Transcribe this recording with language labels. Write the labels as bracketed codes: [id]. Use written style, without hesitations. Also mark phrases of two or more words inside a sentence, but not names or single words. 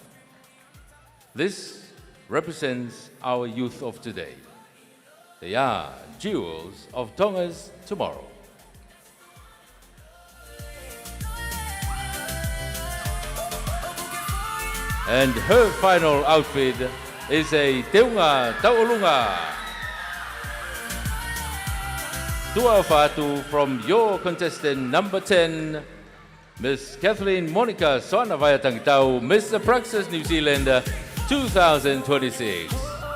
[en] This represents our youth of today. They are jewels of Tonga's tomorrow. And her final outfit is a [to] teunga taulunga. [en] Tuaufatu from your contestant number 10, Miss Kathleen Monica Soanavayatangtau, Miss Approxus New Zealand 2026.